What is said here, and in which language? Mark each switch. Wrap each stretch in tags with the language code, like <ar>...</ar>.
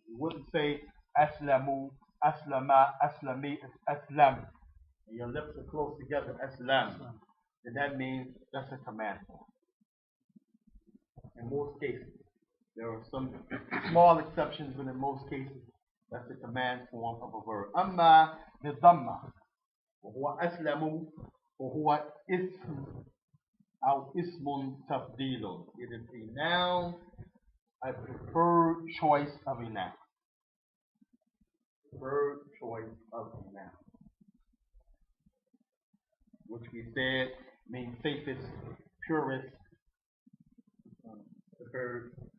<en>You wouldn't say aslamu, aslama, aslami, it's aslam. And your lips are close together, aslam. then that means that's a command form. In most cases. There are some small exceptions, but in most cases, that's the command form of a verb.</en> <ar>أما بالضمة وهو أسلم وهو اسم أو اسم تفضيل.</ar> <en>It is a noun, a preferred choice of a noun. Preferred choice of a noun. Which we said means safest, purest, preferred.</en>